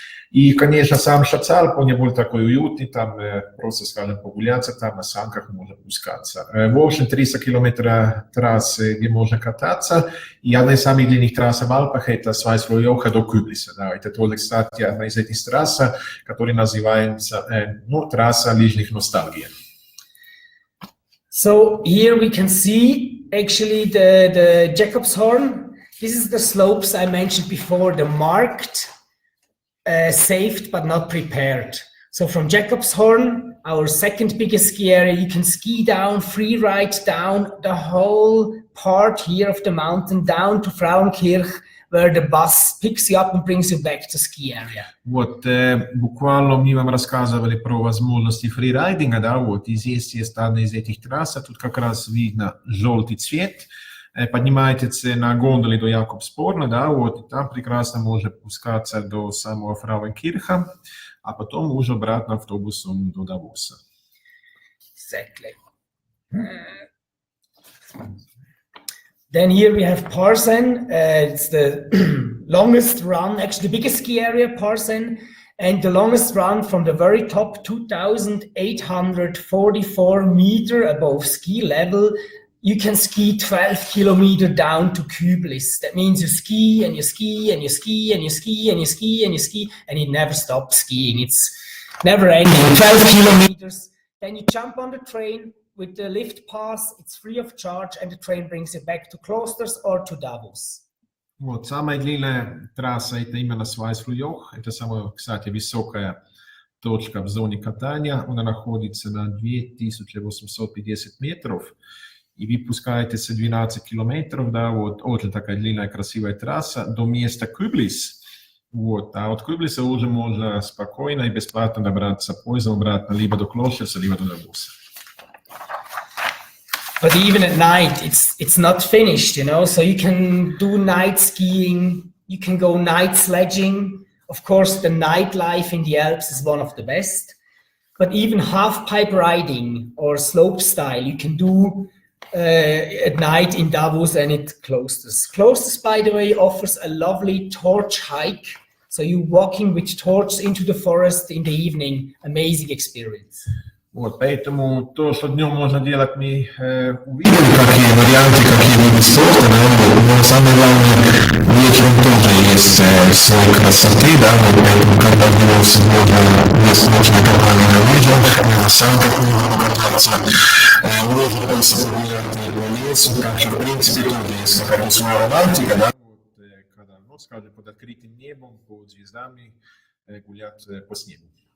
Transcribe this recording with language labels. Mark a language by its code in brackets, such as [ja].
[ru] И, конечно, сам Шацалп, он не был такой уютный, там просто, скажем, погуляться, там на санках можно пускаться. В общем, 300 километров трассы, где можно кататься. И одна из самых длинных трасс в Алпах – это Свайсфлойоха до Кюблиса. Да. Это тоже, кстати, одна из этих трасс, которая называется трасса лыжных ностальгий. [en] So here we can see actually the Jacobshorn. This is the slopes I mentioned before, the marked, saved but not prepared. So from Jacobshorn, our second biggest ski area, you can ski down, free ride down the whole part here of the mountain down to Frauenkirch, where the bus picks you up and brings you back to ski area. [ru] Вот, буквально мы вам рассказывали про возможности фрирайдинга, да, вот, здесь есть одна из этих трасс, тут как раз видно желтый цвет. Поднимаетесь на гондоле до Якобспорна, да, вот, и там прекрасно можно спускаться до самого Фрауенкирха, а потом уже обратно автобусом до Давоса. [en] Exactly. Then here we have Parsen. It's the longest run, actually the biggest ski area, Parsen, and the longest run from the very top, 2,844 meters above ski level. You can ski 12 kilometers down to Kyblis. That means you ski and you ski and you ski and you ski and you ski and you ski and you never stop skiing. It's never ending. 12 kilometers. Then you jump on the train with the lift pass. It's free of charge and the train brings you back to Klosters or to Davos. [ru] Вот, самая длинная трасса это именно Свайсфлойох. Это самая, кстати, высокая точка в зоне катания. Она находится на 2850 метров. И вы пускаетесь 12 километров, да, вот, очень такая длинная, красивая трасса до места Кюблис, вот, а от Кюблиса уже можно спокойно и бесплатно добраться поездом обратно либо до Клостерса, либо до Давоса. [en] But even at night, it's not finished, you know, so you can do night skiing, you can go night sledging. Of course, the nightlife in the Alps is one of the best, but even half-pipe riding or slope style, you can do at night in Davos and it Klosters. Klosters, by the way, offers a lovely torch hike. So you walking with torches into the forest in the evening. Amazing experience. [ru] Вот, поэтому то, что днем можно делать, мы увидим, какие варианты, какие виды спорта, но самое главное, вечером тоже есть свои красоты, да, вот поэтому, когда в Давосе есть нужная компания на лыжах, на санках можно кататься, можно просто погулять по лесу, так что, в принципе, тоже есть какая-то своя романтика, да, вот, когда, ну, скажем, под открытым небом, под звездами гулять по снегу.